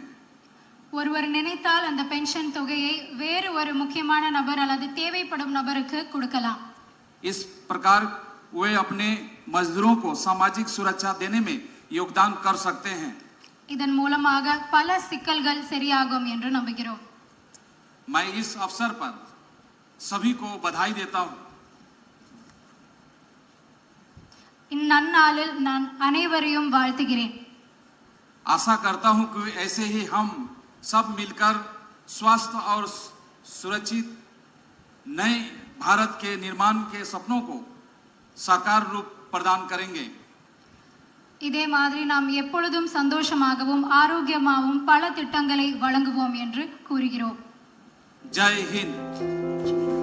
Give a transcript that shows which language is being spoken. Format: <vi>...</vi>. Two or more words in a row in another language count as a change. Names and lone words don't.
<ta>ஒருவர் நினைத்தால் அந்த பென்ஷன் தொகையை வேறு ஒரு முக்கியமான நபர் அல்லது தேவைப்படும் நபருக்கு கொடுக்கலாம்.</ta> <hi>इस प्रकार वे अपने मजदूरों को सामाजिक सुरक्षा देने में योगदान कर सकते हैं.</hi> <ta>இதன் மூலமாக பல சிக்கல்கள் சரியாகும் என்று நம்புகிறோம்.</ta> <hi>मैं इस अवसर पर सभी को बधाई देता हूं.</hi> <ta>இந்நன்னாளில் நான் அனைவரையும் வாழ்த்துகிறேன்.</ta> <hi>आशा करता हूं कि ऐसे ही हम सब मिलकर स्वस्थ और सुरक्षित नए भारत के निर्माण के सपनों को साकार रूप प्रदान करेंगे.</hi> <ta>இதே மாதிரி நாம் எப்பொழுதும் சந்தோஷமாகவும் ஆரோக்கியமாகவும் பல திட்டங்களை வழங்குவோம் என்று கூறுகிறோம்.</ta> <hi>जय हिंद.</hi>